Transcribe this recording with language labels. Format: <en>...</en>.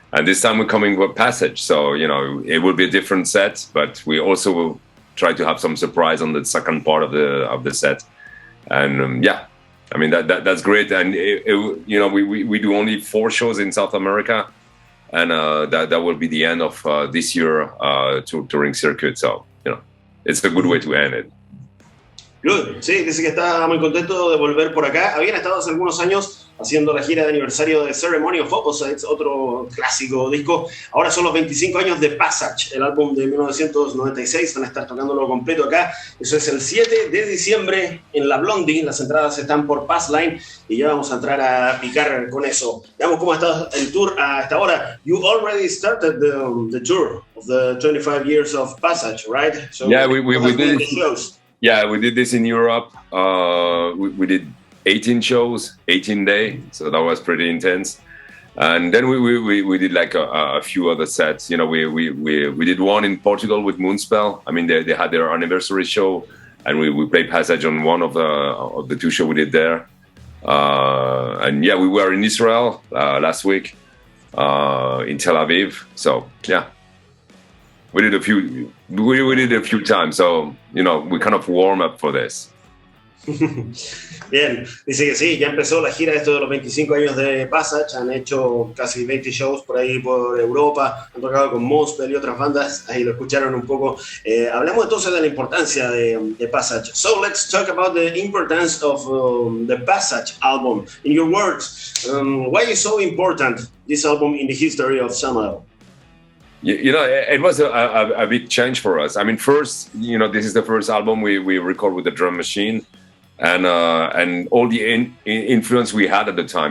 <en>And this time we're coming with Passage. So, it will be a different set, but we also will try to have some surprise on the second part of the set. And I mean, that's great. And, we do only 4 shows in South America. And that will be the end of this year touring circuit. So, it's a good way to end it. Good.</en> <es>Sí, dice que está muy contento de volver por acá. Habían estado hace algunos años haciendo la gira de aniversario de Ceremony of Opposites, otro clásico disco. Ahora son los 25 años de Passage, el álbum de 1996. Van a estar tocándolo completo acá. Eso es el 7 de diciembre en la Blondie. Las entradas están por Passline y ya vamos a entrar a picar con eso. Veamos cómo ha estado el tour hasta ahora.</es> <en>You already started the tour of the 25 years of Passage, right? So yeah, we did it. Yeah, we did this in Europe. We did 18 shows, 18 days, so that was pretty intense. And then we did like a few other sets. We did one in Portugal with Moonspell. I mean, they had their anniversary show, and we played Passage on one of the 2 shows we did there. And yeah, we were in Israel last week, in Tel Aviv. So yeah. We did a few times, so we kind of warm up for this.</en> <es>Bien, dice que sí, ya empezó la gira esto de los 25 años de Passage, han hecho casi 20 shows por ahí por Europa, han tocado con Mospel y otras bandas, ahí lo escucharon un poco. Hablamos entonces de la importancia de Passage.</es> <en>So let's talk about the importance of the Passage album. In your words, why is so important this album in the history of Samael? It was a big change for us. I mean, first, this is the first album we record with the drum machine, and all the influence we had at the time.</en>